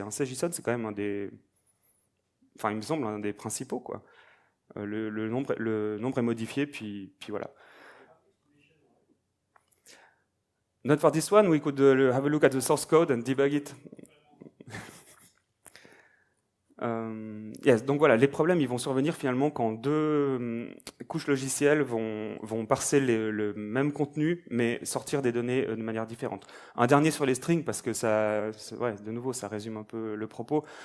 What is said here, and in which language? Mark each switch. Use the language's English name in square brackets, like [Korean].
[French] Un C-JSON, c'est quand même un des... Enfin, il me semble un des principaux, quoi. Le nombre est modifié, puis voilà. [English] Not for this one, we could have a look at the source code and debug it. [French] Yes, donc voilà, les problèmes ils vont survenir finalement quand deux couches logicielles vont parser le même contenu mais sortir des données de manière différente. Un dernier sur les strings parce que ça, ouais, de nouveau ça résume un peu le propos.